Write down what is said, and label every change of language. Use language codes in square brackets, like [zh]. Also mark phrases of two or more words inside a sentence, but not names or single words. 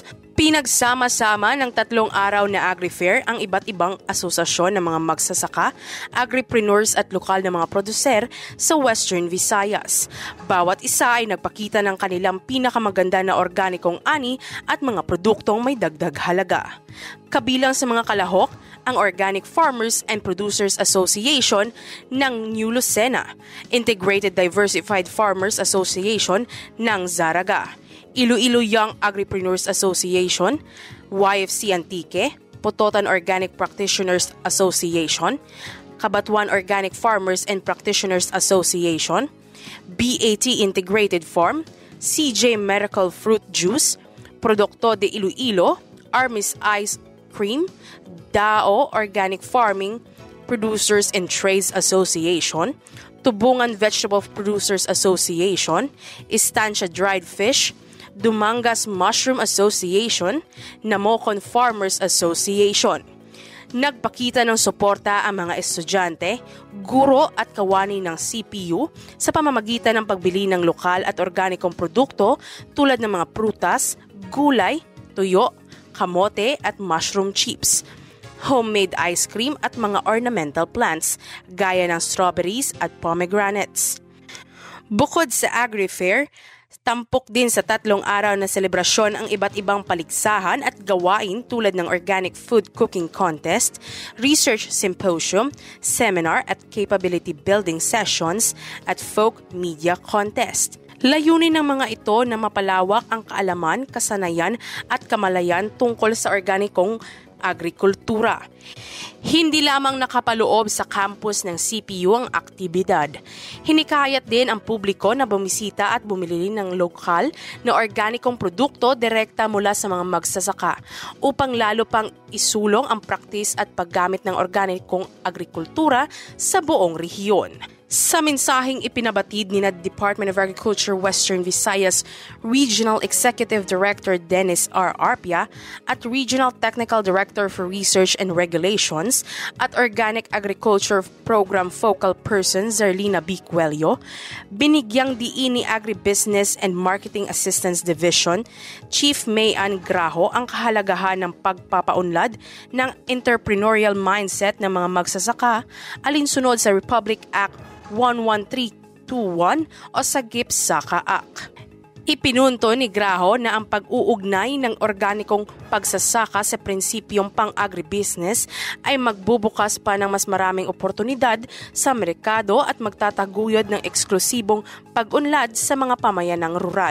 [tl] Pinagsama-sama ng 3 araw na Agri-Fair ang iba't ibang asosasyon ng mga magsasaka, agripreneurs at lokal na mga produser sa Western Visayas. Bawat isa ay nagpakita ng kanilang pinakamaganda na organikong ani at mga produktong may dagdag halaga. Kabilang sa mga kalahok, ang Organic Farmers and Producers Association ng New Lucena, Integrated Diversified Farmers Association ng Zaraga, Iloilo Young Agripreneurs Association, YFC Antique, Pototan Organic Practitioners Association, Cabatuan Organic Farmers and Practitioners Association, BAT Integrated Farm, CJ Medical Fruit Juice, Produkto de Iloilo, Armis Ice Cream, DAO Organic Farming Producers and Trades Association, Tubungan Vegetable Producers Association, Estancia Dried Fish, Dumangas Mushroom Association, Namocon Farmers Association. Nagpakita ng suporta ang mga estudyante, guro at kawani ng CPU sa pamamagitan ng pagbili ng lokal at organikong produkto tulad ng mga prutas, gulay, tuyo, kamote at [en] mushroom chips, homemade ice cream [tl] at mga [en] ornamental plants [tl] gaya ng strawberries at pomegranates. Bukod sa Agri-Fair, tampok din sa 3 araw na selebrasyon ang iba't ibang paligsahan at gawain tulad ng Organic Food Cooking Contest, Research Symposium, Seminar at Capability Building Sessions at Folk Media Contest. Layunin ng mga ito na mapalawak ang kaalaman, kasanayan at kamalayan tungkol sa organikong agrikultura. Hindi lamang nakapaloob sa campus ng CPU ang aktibidad. Hinikayat din ang publiko na bumisita at bumili ng lokal na organikong produkto direkta mula sa mga magsasaka upang lalo pang isulong ang praktis at paggamit ng organikong agrikultura sa buong rehiyon. Sa mensaheng ipinabatid ni Department of Agriculture Western Visayas Regional Executive Director Dennis R. Arpia at Regional Technical Director for Research and Regulations at Organic Agriculture Program Focal Person Zerlina B. Cuello, binigyang diin ni Agribusiness and Marketing Assistance Division Chief Mayan Graho ang kahalagahan ng pagpapaunlad ng [en] entrepreneurial mindset [tl] ng mga magsasaka alinsunod sa Republic Act 11321 o sa GIPSAKA Act. Ipinunto ni Graho na ang pag-uugnay ng organikong pagsasaka sa prinsipyong pang-agribusiness ay magbubukas pa ng mas maraming oportunidad sa merkado at magtataguyod ng eksklusibong pag-unlad sa mga pamayanang rural.